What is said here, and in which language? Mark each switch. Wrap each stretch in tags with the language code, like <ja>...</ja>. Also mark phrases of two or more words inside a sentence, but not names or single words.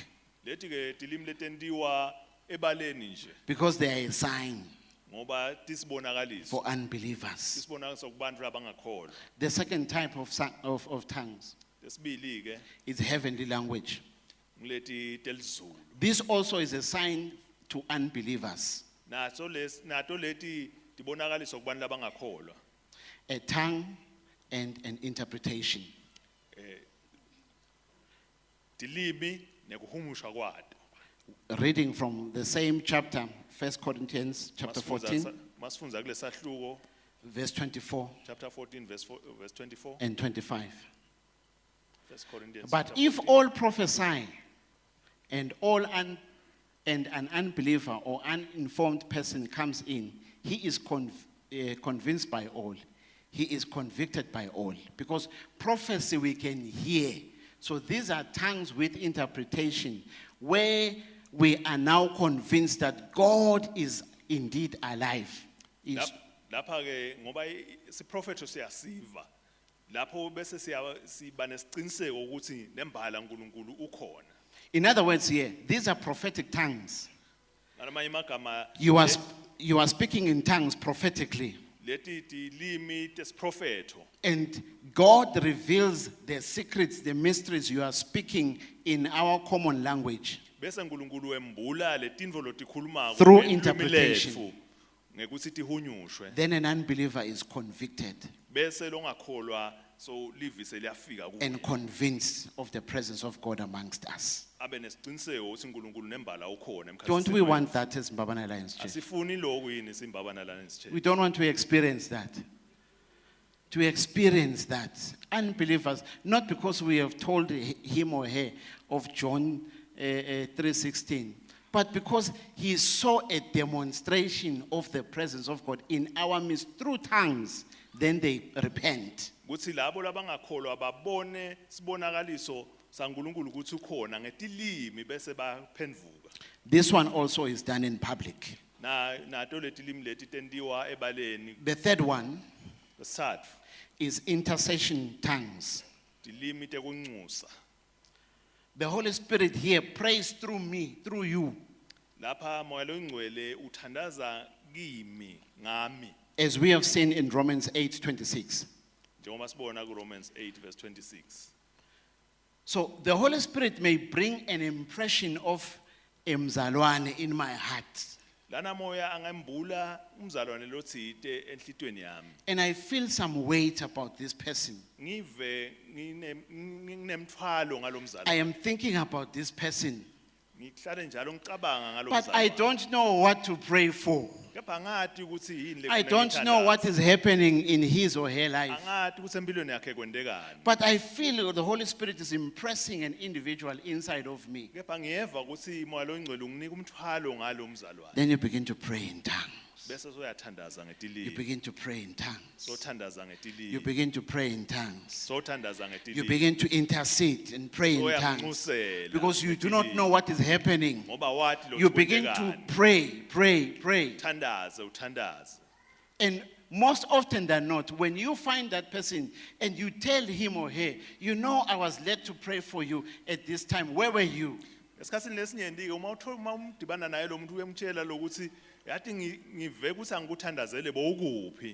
<ss>Lethi ke tilimi letentiwa ebaleni nje</ss> <en>because they are a sign</en> <ss>ngoba tisibonakaliso.</ss> <en>for unbelievers.</en> <ss>Tisibonakaliso kubantu abangakholwa.</ss> <en>The second type of tongues</en> <ss>Lesibili ke</ss> <en>is heavenly language.</en> <ss>ngileti telizulu.</ss> <en>This also is a sign to unbelievers.</en> <ss>Nato leti tibonakaliso kubantu abangakholwa.</ss> <en>A tongue and an interpretation.</en> <ss>Tilimi nekuhumusha kwato.</ss> <en>Reading from the same chapter, 1 Corinthians chapter 14,</en> <ss>Masifundza kule sahluko</ss> <en>verse 24 chapter 14 verse 24. and 25. 1 Corinthians. But chapter if 14. all prophesy and an unbeliever or uninformed person comes in, he is convinced by all. He is convicted by all. Because prophecy we can hear. So these are tongues with interpretation where we are now convinced that God is indeed alive.</en> <ss>Lapha ke ngoba siprofetho siyasiva. Lapho bese siba nesiciniseko ukuthi nembala uNkulunkulu ukhona.</ss> <en>In other words here, these are prophetic tongues.</en> <ss>Ngamanye amagama</ss> <en>You are speaking in tongues prophetically.</en> <ss>leti tilimi tesiprofetho.</ss> <en>And God reveals the secrets, the mysteries you are speaking in our common language.</en> <ss>Bese uNkulunkulu embula letindvo lotikhulumako</ss> <en>Through</en> <ss>ngelimi</ss> <en>interpretation.</en> <ss>letfu, ngekuthi tihunyushwe.</ss> <en>Then an unbeliever is convicted</en> <ss>Bese longakholwa so livise liyafika kuye.</ss> <en>and convinced of the presence of God amongst us.</en> <ss>Abe nesiciniseko ukuthi uNkulunkulu nembala ukhona emkhathini.</ss> <en>Don't we want that as Mbabane Alliance Church?</en> <ss>Asifuni lokhu yini simbabana lana nesithe.</ss> <en>We don't want to experience that. To experience that. Unbelievers, not because we have told him or her of John 3:16, but because he saw a demonstration of the presence of God in our midst through tongues, then they repent.</en> <ss>Kuthi labo labangakholwa babone sibonakaliso saNkulunkulu ukuthi ukhona ngetilimi bese baphendvuka.</ss> <en>This one also is done in public.</en> <ss>Nato letilimi leti tentiwa ebaleni.</ss> <en>The third one</en> <ss>Lesithathu</ss> <en>is intercession tongues.</en> <ss>tilimi tekunxusa.</ss> <en>The Holy Spirit here prays through me, through you,</en> <ss>Lapha moya longcwele uthandaza kimi ngami.</ss> <en>as we have seen in Romans 8:26.</en> <ss>Njengoba sibona kuRomans 8 verse 26.</ss> <en>So the Holy Spirit may bring an impression of emzalwane in my heart.</en> <ss>Lana moya angembula umzalwane lothite enhlitweni yami.</ss> <en>And I feel some weight about this person.</en> <ss>Ngive nginemthwalo ngalomzalwane.</ss> <en>I am thinking about this person,</en> <ss>Ngihlale njalo ngicabanga</ss> <en>but I</en> <ss>ngalomzalwane.</ss> <en>don't know what to pray for.</en> <ss>Kepha ngathi ukuthi yini le</ss> <en>I don't know what is happening in his or her life.</en> <ss>Angathi ukuthi empilweni yakhe kwendekani.</ss> <en>But I feel the Holy Spirit is impressing an individual inside of me.</en> <ss>Kepha ngiyeva ukuthi moya longcwele unginika umthwalo ngalomzalwane.</ss> <en>Then you begin to pray in tongues.</en> <ss>Bese soyathandaza</ss> <en>You</en> <ss>ngetilimi.</ss> <en>begin to pray in tongues.</en> <ss>Sothandaza</ss> <en>You</en> <ss>ngetilimi.</ss> <en>begin to pray in tongues.</en> <ss>Sothandaza</ss> <en>You</en> <ss>ngetilimi.</ss> <en>begin to intercede and pray in tongues.</en> <ss>Soyanxusela</ss> <en>Because you do not</en> <ss>ngetilimi.</ss> <en>know what is happening.</en> <ss>Ngoba wathi lo</ss> <en>You begin to pray.</en> <ss>uthandaze.</ss> <en>And most often than not, when you find that person and you tell him or her, you know, I was led to pray for you at this time. Where were you?</en> <ss>Esikhatsini lesinyenti uma umdibana naye lo muntu uyamtshela lokuthi yathi ngive ukuthi angikuthandazele bowukuphi.</ss>